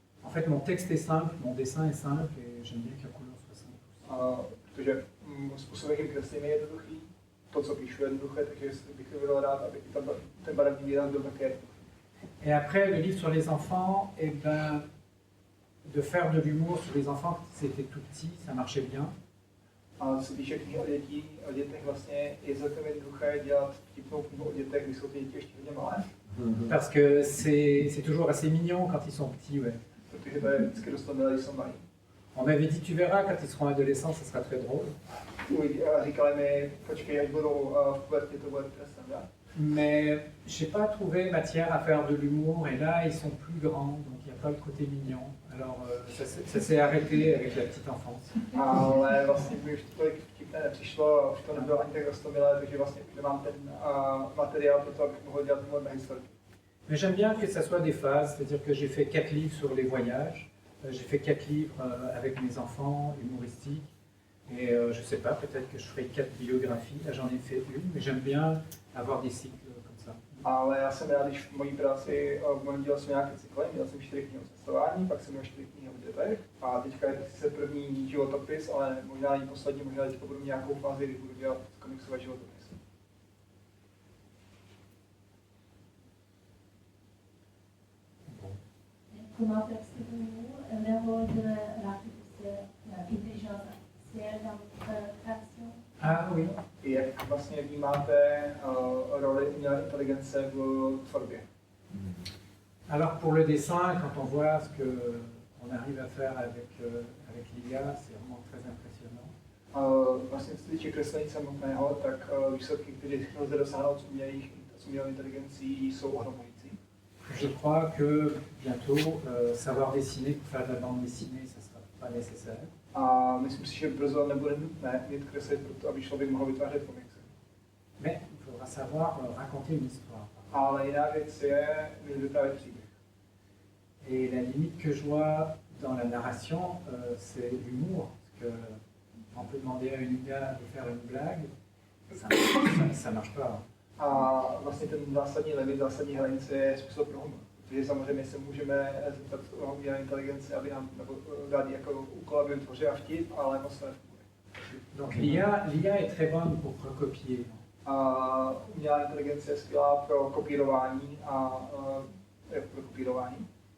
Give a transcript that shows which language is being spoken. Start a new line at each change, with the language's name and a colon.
French: En fait, mon texte est simple, mon dessin est simple et j'aime bien que la couleur soit simple.
Czech: Protože způsob, jakým kreslím, je jednoduchý. To, co píšu, je jednoduché, takže bych byl rád, aby ten barevný výraz byl také jednoduchý.
French: Et après, le livre sur les enfants, eh ben, de faire de l'humour sur les enfants, quand c'était tout petit, ça marchait bien.
Czech: A co se týče knihy o dětech, vlastně je celkem jednoduché dělat vtipnou knihu o dětech, když jsou ty děti ještě hodně malé.
French: Parce que c'est toujours assez mignon quand ils sont petits, ouais.
Czech: Protože to je vždycky dost milé, když jsou malí.
French: On m'avait dit, tu verras, quand ils seront adolescents, ça sera très drôle.
Czech: Říkali mi, počkej, až budou v pubertě, to bude trestné, ne?
French: Mais je n'ai pas trouvé matière à faire de l'humour, et là, ils sont plus grands, donc il n'y a pas le côté mignon. Alors, ça s'est arrêté avec la petite enfance.
Czech: Ale vlastně mi už tolik vtipné nepřišlo, už to nebylo ani tak rostomilé, takže vlastně už nemám ten materiál pro to, abych mohl dělat tyhle historky.
French: Mais j'aime bien que ça soit des phases, c'est-à-dire que j'ai fait 4 livres sur les voyages, j'ai fait 4 livres avec mes enfants, humoristiques, et je ne sais pas, peut-être que je ferai 4 biographies, là j'en ai fait une, mais j'aime bien avoir des cycles comme ça.
Czech: Ale já jsem rád, když v mojí práci v mém díle jsou nějaké cykly, měl jsem 4 knihy o cestování, pak jsem měl 4 knihy o dětech a teďka je to sice první životopis, ale možná ani poslední, možná teďka budu nějakou fázi, kdy budu dělat komiksové životopisy.
French: Comment percevez-vous le rôle de l'intelligence artificielle dans votre création? Ah oui.
Czech: Jak vlastně vnímáte roli umělé inteligence v tvorbě?
French: Alors pour le dessin, quand on voit ce qu'on arrive à faire avec l'IA, c'est vraiment très impressionnant.
Czech: Vlastně co se týče kreslení samotného, tak výsledky, které lze dosáhnout s umělou inteligencí, jsou ohromující.
French: Je crois que bientôt, savoir dessiner pour faire de la bande dessinée, ça ne sera pas nécessaire.
Czech: A myslím si, že brzo nebude nutné mít kreslit, proto aby člověk mohl vytvářet komiksy.
French: Mais il faudra savoir raconter une histoire.
Czech: Ale jiná věc je vyprávět příběh.
French: Et la limite que je vois dans la narration, c'est l'humour. Parce qu'on peut demander à une IA de faire une blague, ça marche pas.
Czech: A vlastně ten zásadní limit, zásadní hranice je způsob pro humor. Protože samozřejmě se můžeme zeptat umělé inteligence, aby nám nebo dát jako úkol, aby vytvořila vtip, ale moc to nefunguje.
French: Donc l'IA est très bonne pour recopier.
Czech: A umělá inteligence je skvělá pro kopírování a pro kopírování.